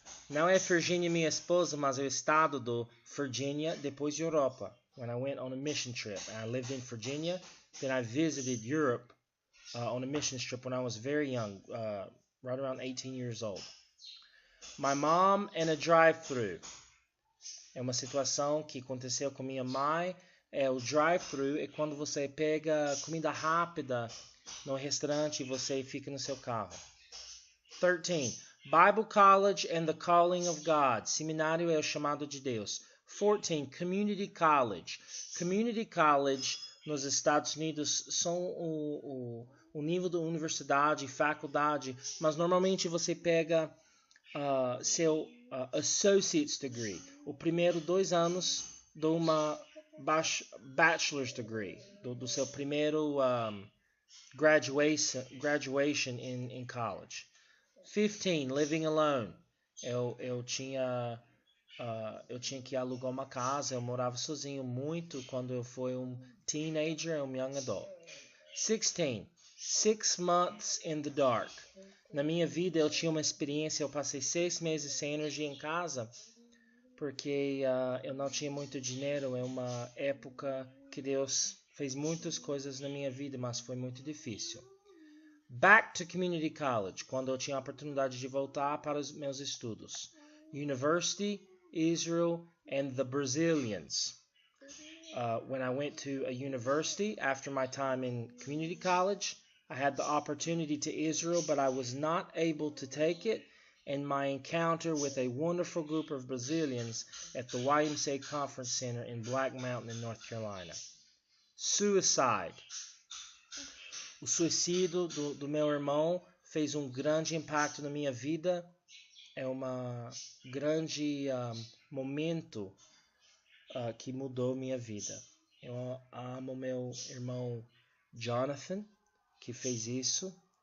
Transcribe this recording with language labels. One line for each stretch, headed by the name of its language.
Portuguese: Não é Virginia minha esposa, mas é o estado do Virginia, depois Europa.
English: When I went on a mission trip and I lived in Virginia, then I visited Europe on a mission trip when I was very young, right around 18 years old. My mom and a drive-thru.
Portuguese: É uma situação que aconteceu com minha mãe. O drive-thru é quando você pega comida rápida no restaurante e você fica no seu carro.
English: 13. Bible College and the Calling of God.
Portuguese: Seminário é o chamado de Deus. 14. Community College. Community College nos Estados Unidos são o nível da universidade, faculdade, mas normalmente você pega seu Associate's Degree. O primeiro 2 anos de uma Bachelor's Degree, do seu primeiro
English: graduation in college. 15. Living alone.
Portuguese: Eu tinha que alugar uma casa. Eu morava sozinho muito quando eu fui um teenager, um
English: young adult.
Portuguese: 16.
English: 6 months in the dark.
Portuguese: Na minha vida eu tinha uma experiência. Eu passei 6 meses sem energia em casa porque eu não tinha muito dinheiro. É uma época que Deus fez muitas coisas na minha vida, mas foi muito difícil.
English: Back to community college,
Portuguese: quando eu tinha a oportunidade de voltar para os meus estudos.
English: University, Israel, and the Brazilians. When I went to a university after my time in community college, I had the opportunity to Israel, but I was not able to take it. And my encounter with a wonderful group of Brazilians at the YMCA Conference Center in Black Mountain in North Carolina. Suicide.
Portuguese: O suicídio do meu irmão fez um grande impacto na minha vida. É um grande momento que mudou minha vida. Eu amo meu irmão Jonathan, que fez isso.